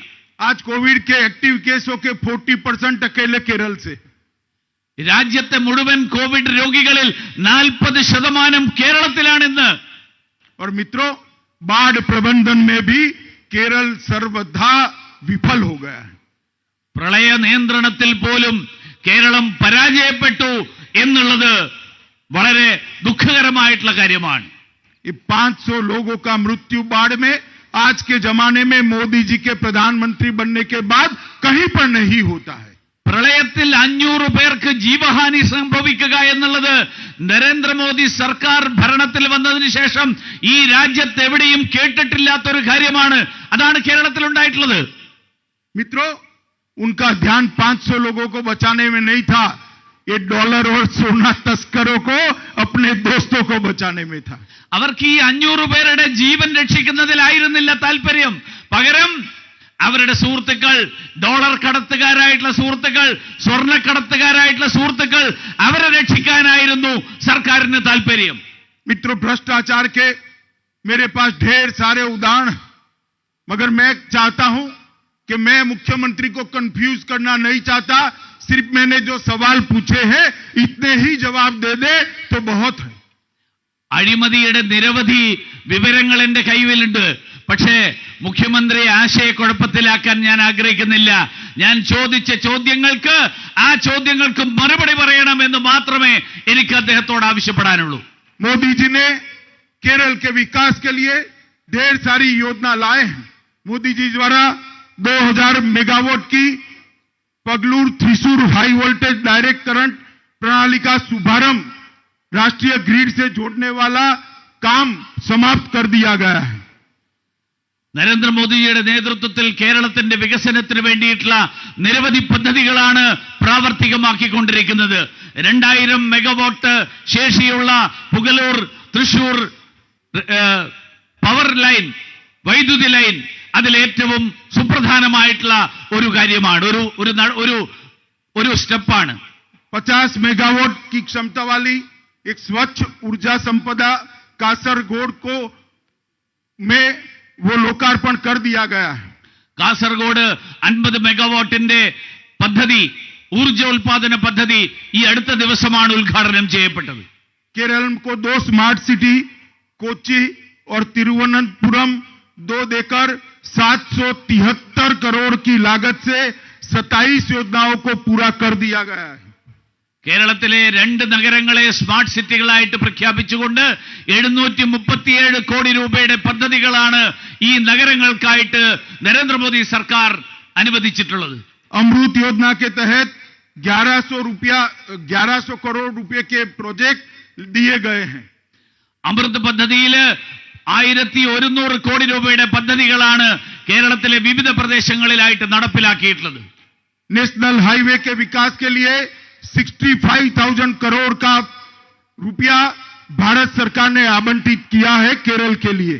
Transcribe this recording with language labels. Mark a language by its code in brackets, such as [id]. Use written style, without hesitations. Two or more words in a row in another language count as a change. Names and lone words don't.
[hi] आज कोविड के एक्टिव केसों के 40% अकेले केरल से. [ml] രാജ്യത്തെ മുഴുവൻ കോവിഡ് രോഗികളിൽ 40% കേരളത്തിലാണിന്ന്. [hi] और मित्रों, बाढ़ प्रबंधन में भी केरल सर्वथा विफल हो गया है. [ml] പ്രളയ നിയന്ത്രണത്തിൽ പോലും കേരളം പരാജയപ്പെട്ടു എന്നുള്ളത് വളരെ ദുഃഖകരമായിട്ടുള്ള കാര്യമാണ്. [hi] ये 500 लोगों का मृत्यु बाढ़ में आज के जमाने में मोदी जी के प्रधानमंत्री बनने के बाद कहीं पर नहीं होता है. [ml] പ്രളയത്തിൽ 500 പേർക്ക് ജീവഹാനി സംഭവിക്കുക എന്നുള്ളത് നരേന്ദ്രമോദി സർക്കാർ ഭരണത്തിൽ വന്നതിന് ശേഷം ഈ രാജ്യത്ത് എവിടെയും കേട്ടിട്ടില്ലാത്തൊരു കാര്യമാണ്. അതാണ് കേരളത്തിൽ ഉണ്ടായിട്ടുള്ളത്. [hi] मित्रों, उनका ध्यान 500 लोगों को बचाने में नहीं था, ये डॉलर और सोना तस्करों को अपने दोस्तों को बचाने में था. [ml] അവർക്ക് ഈ 500 പേരുടെ ജീവൻ രക്ഷിക്കുന്നതിലായിരുന്നില്ല താല്പര്യം. പകരം അവരുടെ സുഹൃത്തുക്കൾ, ഡോളർ കടത്തുകാരായിട്ടുള്ള സുഹൃത്തുക്കൾ, സ്വർണ്ണക്കടത്തുകാരായിട്ടുള്ള സുഹൃത്തുക്കൾ, അവരെ രക്ഷിക്കാനായിരുന്നു സർക്കാരിന് താല്പര്യം. [hi] मित्रों, भ्रष्टाचार के मेरे पास ढेर सारे उदाहरण, मगर मैं चाहता हूं कि मैं मुख्यमंत्री को कंफ्यूज करना नहीं चाहता. सिर्फ मैंने जो सवाल पूछे हैं इतने ही जवाब दे दे तो बहुत है. [ml] അഴിമതിയുടെ നിരവധി വിവരങ്ങൾ എന്റെ കൈവലുണ്ട്. പക്ഷേ മുഖ്യമന്ത്രിയെ ആശയക്കുഴപ്പത്തിലാക്കാൻ ഞാൻ ആഗ്രഹിക്കുന്നില്ല. ഞാൻ ചോദിച്ച ചോദ്യങ്ങൾക്ക് ആ ചോദ്യങ്ങൾക്ക് മറുപടി പറയണമെന്ന് മാത്രമേ എനിക്ക് അദ്ദേഹത്തോട് ആവശ്യപ്പെടാനുള്ളൂ. [hi] मोदी जी ने केरल के विकास के लिए ढेर सारी योजना लाए हैं. मोदी जी द्वारा 2000 मेगावाट की पगलूर थ्रिसूर [en] high voltage direct current [hi] प्रणाली का शुभारंभ राष्ट्रीय ग्रिड से जोड़ने वाला काम समाप्त कर दिया गया है. [ml] നരേന്ദ്രമോദിയുടെ നേതൃത്വത്തിൽ കേരളത്തിന്റെ വികസനത്തിന് വേണ്ടിയിട്ടുള്ള നിരവധി പദ്ധതികളാണ് പ്രാവർത്തികമാക്കിക്കൊണ്ടിരിക്കുന്നത്. 2000 മെഗാവാട്ട് ശേഷിയുള്ള പുഗലൂർ തൃശൂർ [en] power line, [ml] വൈദ്യുതി ലൈൻ അതിലേറ്റവും സുപ്രധാനമായിട്ടുള്ള ഒരു കാര്യമാണ്, ഒരു സ്റ്റെപ്പാണ്. [hi] 50 मेगावाट की क्षमता वाली एक स्वच्छ ऊर्जा संपदा कासरगोड को में वो लोकार्पण कर दिया गया है. [ml] കാസർഗോഡ് 50 മെഗാവാട്ടിന്റെ പദ്ധതി, ഊർജോൽപാദന പദ്ധതി ഈ അടുത്ത ദിവസമാണ് ഉദ്ഘാടനം ചെയ്യപ്പെട്ടത്. [hi] केरल को 2 [en] smart city [hi] कोच्चि और तिरुवनंतपुरम 2 देकर 773 करोड़ की लागत से 27 योजनाओं को पूरा कर दिया गया है. [ml] കേരളത്തിലെ 2 നഗരങ്ങളെ സ്മാർട്ട് സിറ്റികളായിട്ട് പ്രഖ്യാപിച്ചുകൊണ്ട് 737 കോടി രൂപയുടെ പദ്ധതികളാണ് ഈ നഗരങ്ങൾക്കായിട്ട് നരേന്ദ്രമോദി സർക്കാർ അനുവദിച്ചിട്ടുള്ളത്. [hi] अमृत योजना के तहत 1100 करोड़ रुपए के प्रोजेक्ट दिए गए हैं. [ml] അമൃത് പദ്ധതിയിൽ 1100 കോടി രൂപയുടെ പദ്ധതികളാണ് കേരളത്തിലെ വിവിധ പ്രദേശങ്ങളിലായിട്ട് നടപ്പിലാക്കിയിട്ടുള്ളത്. [en] national highway [hi] के विकास के लिए 65,000 करोड़ का रुपया भारत सरकार ने आवंटित किया है केरल के लिए.